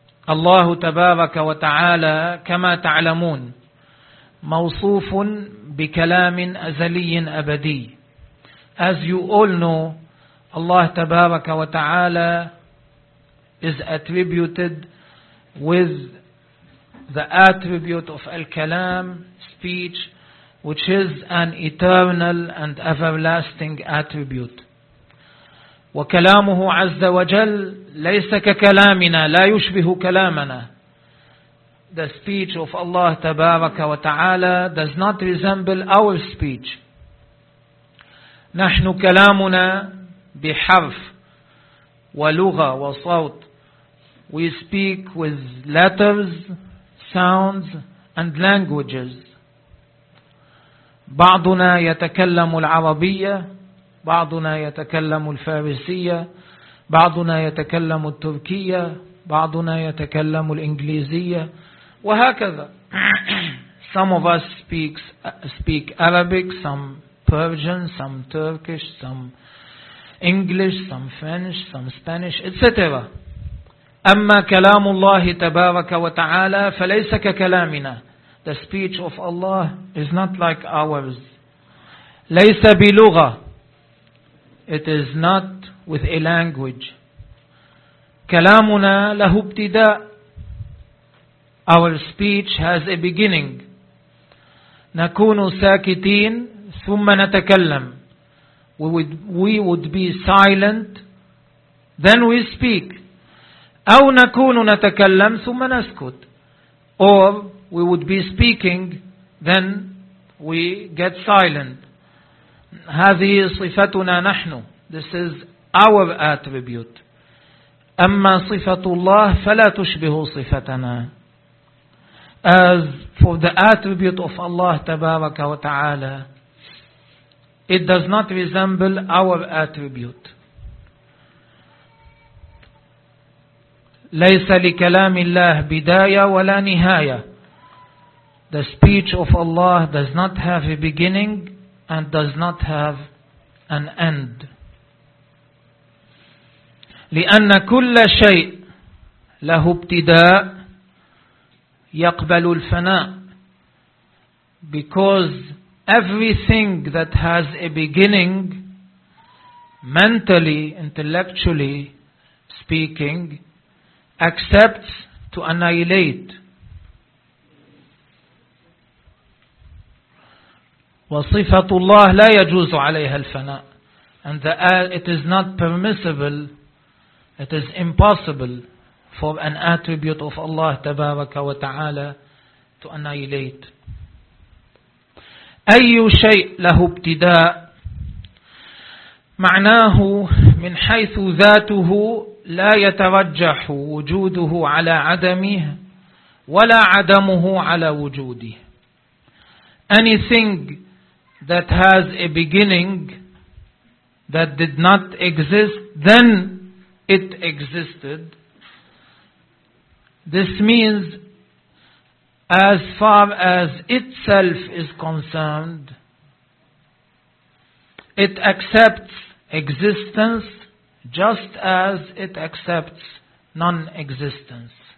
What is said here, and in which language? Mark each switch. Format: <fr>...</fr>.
<ar>الله تبارك وتعالى كما تعلمون موصوف بكلام أزلي أبدي.</ar> <en>As you all know, Allah</en> <ar>تبارك وتعالى</ar> <en>is attributed with the attribute of al-kalam, speech, which is an eternal and everlasting attribute.</en> <ar>وكلامه عز وجل ليس ككلامنا لا يشبه كلامنا.</ar> <en>The speech of Allah</en> <ar>تبارك وتعالى</ar> <en>does not resemble our speech.</en> <ar>نحن كلامنا بحرف ولغة وصوت.</ar> <en>We speak with letters, sounds, and languages.</en> <ar>بعضنا يتكلم العربية، بعضنا يتكلم الفارسية، بعضنا يتكلم التركية، بعضنا يتكلم الإنجليزية، وهكذا.</ar> <en>Some of us speak Arabic, some Persian, some Turkish, some English, some French, some Spanish, etc.</en> <ar>أما كلام الله تبارك وتعالى فليس ككلامنا.</ar> <en>The speech of Allah is not like ours.</en> <ar>ليس بلغة.</ar> <en>It is not with a language.</en> <ar>كلامنا له ابتداء.</ar> <en>Our speech has a beginning.</en> <ar>نكون ساكتين ثم نتكلم.</ar> <en>We would be silent. Then we speak.</en> <ar>أو نكون نتكلم ثم نسكت.</ar> <en>Or we would be speaking, then we get silent.</en> <ar>هذه صفتنا نحن.</ar> <en>This is our attribute.</en> <ar>أما صفة الله فلا تشبه صفتنا.</ar> <en>As for the attribute of Allah</en> <ar>تبارك وتعالى,</ar> <en>it does not resemble our attribute.</en> <ar>ليس لكلام الله بداية ولا نهاية.</ar> <en>The speech of Allah does not have a beginning and does not have an end.</en> <ar>لأن كل شيء له ابتداء يقبل الفناء.</ar> <en>Because everything that has a beginning, mentally, intellectually speaking, accepts to annihilate.</en> <ar>وصفة الله لا يجوز عليها الفناء.</ar> <en>And it is not permissible, it is impossible for an attribute of Allah</en> <ar>تبارك وتعالى</ar> <en>to annihilate.</en> <ar>أي شيء له ابتداء معناه من حيث ذاته لا يترجح وجوده على عدمه ولا عدمه على وجوده.</ar> <en>Anything that has a beginning that did not exist, then it existed. This means as far as itself is concerned, it accepts existence just as it accepts non-existence.</en>